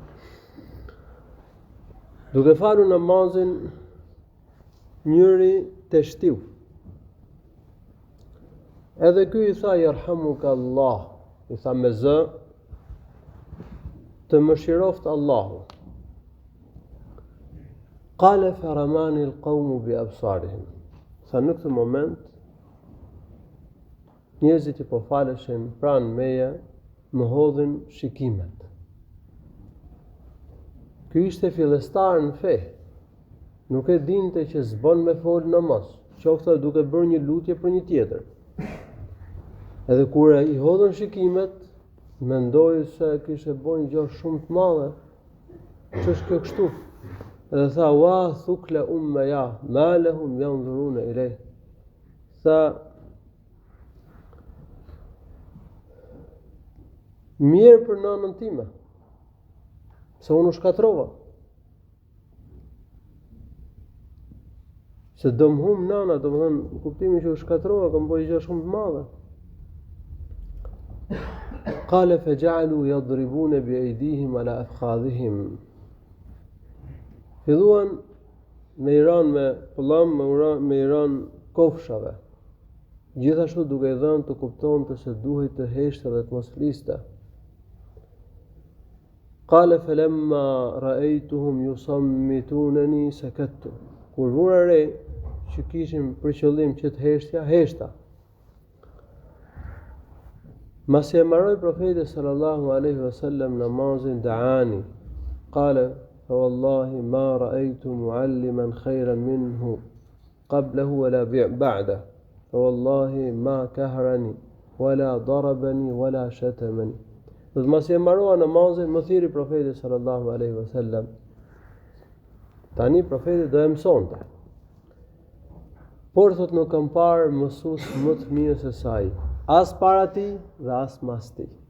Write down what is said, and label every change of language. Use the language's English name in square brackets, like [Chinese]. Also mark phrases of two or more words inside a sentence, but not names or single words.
[Albanian] Duke falur namazin, njëri të shtiu. Edhe ky i tha [Arabic] يرحمك الله, [Albanian] i tha me zë, të mëshiroft Allahu. [Arabic] قال فرماني القوم بأبصارهم. [Albanian] Tha në këtë moment njerëzit i po faleshin pranë meje, më hodhin shikimet. Ky ishte fillestar në fe. Nuk e dinte që s'bën me fol namaz, qoftë duke bërë një lutje për një tjetër. Edhe kur i hodhën shikimet, mendoi se kishte bën gjë shumë të madhe. Ç'është kjo kështu? Edhe tha [Arabic] واثكل أمياه ما لهم ينظرون إلي. [Albanian] Tha mirë për nanën time, se unë u shkatrova. Se do më hum nana, do më thënë, kuptimi që u shkatrova, kam bëjë gjë shumë të madhe. [Arabic] قال فجعلوا يضربون بأيديهم على أفخاذهم. [Albanian] Filluan me i ranë me pëllam, me i ranë kofshave. Gjithashtu duke i dhënë të kuptonte se duhet të heshte dhe të mos fliste. [Arabic] قال فلما رأيتهم يصمتونني سكت. [Albanian] Kur vura re që kishin për qëllim që të heshta. Masi e mbaroi profeti [Arabic] صلى الله عليه وسلم [Albanian] namazin da'ani. [Arabic] قال فوالله ما رأيت معلما خيرا منه قبله ولا بعده. فوالله ما كهرني ولا ضربني ولا شتمني. [Albanian] Dhe masi e mbarua namazin, më thiri profeti [Arabic] صلى الله عليه وسلم. [Albanian] Tani profeti do e mësonte. Por thot nuk kam parë mësues më të mirë se saj, as para tij dhe as mas tij.